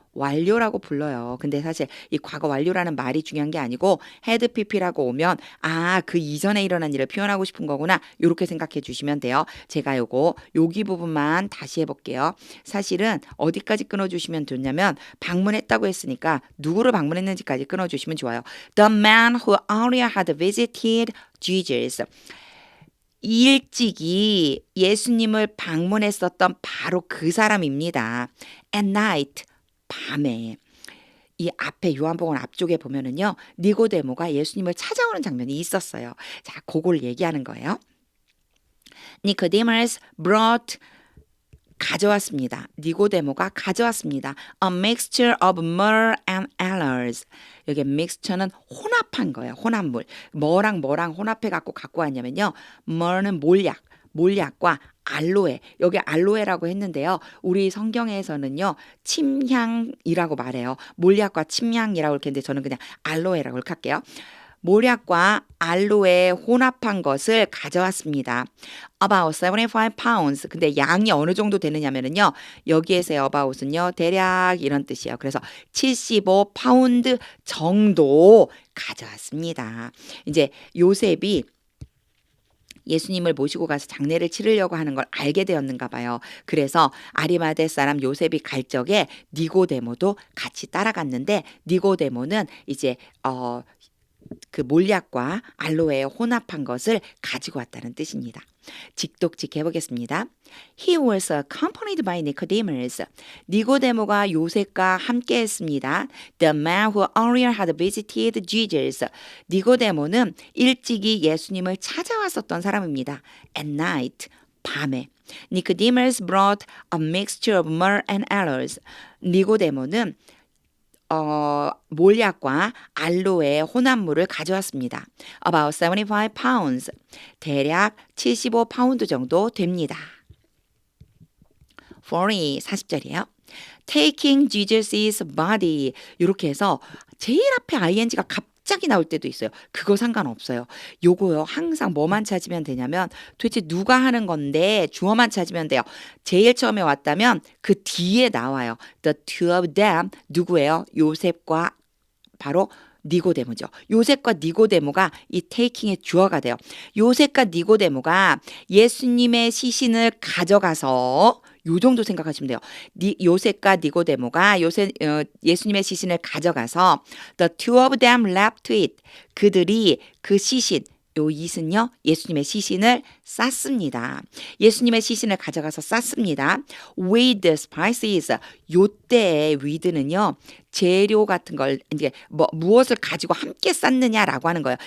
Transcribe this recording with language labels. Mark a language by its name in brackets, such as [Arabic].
[Korean] 완료라고 불러요. 근데 사실 이 과거 완료라는 말이 중요한 게 아니고 had pp라고 오면 그 이전에 일어난 일을 표현하고 싶은 거구나. 이렇게 생각해 주시면 돼요. 제가 여기 부분만 다시 해볼게요. 사실은 어디까지 끊어주시면 좋냐면 방문했다고 했으니까 누구를 방문했는지까지 끊어주시면 좋아요. [English] The man who earlier had visited Jesus. [Korean] 일찍이 예수님을 방문했었던 바로 그 사람입니다. [English] At night, [Korean] 밤에. 이 앞에 요한복음 앞쪽에 보면은요, 니고데모가 예수님을 찾아오는 장면이 있었어요. 자, 그걸 얘기하는 거예요. [English] Nicodemus brought [Korean] 가져왔습니다. 니고데모가 가져왔습니다. [English] A mixture of myrrh and aloes. [Korean] 여기 mixture는 혼합한 거예요. 혼합물. 뭐랑 혼합해 갖고 왔냐면요. myrrh는 몰약과 알로에. 여기 알로에라고 했는데요. 우리 성경에서는요. 침향이라고 말해요. 몰약과 침향이라고 이렇게 했는데 저는 그냥 알로에라고 이렇게 할게요. 몰약과 알로에 혼합한 것을 가져왔습니다. [English] About 75 pounds. [Korean] 근데 양이 어느 정도 되느냐면요. 여기에서의 about은요. 대략 이런 뜻이에요. 그래서 75 파운드 정도 가져왔습니다. 이제 요셉이 예수님을 모시고 가서 장례를 치르려고 하는 걸 알게 되었는가 봐요. 그래서 아리마대 사람 요셉이 갈 적에 니고데모도 같이 따라갔는데 니고데모는 이제 그 몰약과 알로에에 혼합한 것을 가지고 왔다는 뜻입니다. 직독직 해보겠습니다. [English] He was accompanied by Nicodemus. [Korean] 니고데모가 요셉과 함께 했습니다. [English] The man who earlier had visited Jesus. [Korean] 니고데모는 일찍이 예수님을 찾아왔었던 사람입니다. [English] At night, 밤에. Nicodemus brought a mixture of myrrh and aloes. [Korean] 니고데모는 몰약과 알로에 혼합물을 가져왔습니다. [English] About 75 pounds. [Korean] 대략 75파운드 정도 됩니다. 40절이에요. [English] Taking Jesus' body. [Korean] 이렇게 해서 제일 앞에 ing가 갑자기 나올 때도 있어요. 그거 상관없어요. 요거요. 항상 뭐만 찾으면 되냐면 도대체 누가 하는 건데 주어만 찾으면 돼요. 제일 처음에 왔다면 그 뒤에 나와요. [English] The two of them [Korean] 누구예요? 요셉과 바로 니고데모죠. 요셉과 니고데모가 이 테이킹의 주어가 돼요. 요셉과 니고데모가 예수님의 시신을 가져가서 요 정도 생각하시면 돼요. 요셉과 니고데모가 예수님의 시신을 가져가서 [English] the two of them left it. [Korean] 그들이 그 시신 요 it은요. 예수님의 시신을 쌌습니다. 예수님의 시신을 가져가서 쌌습니다. [English] With spices. [Korean] 요때의 [English] with는요. [Korean] 재료 같은 걸 이제 무엇을 가지고 함께 쌌느냐라고 하는 거예요.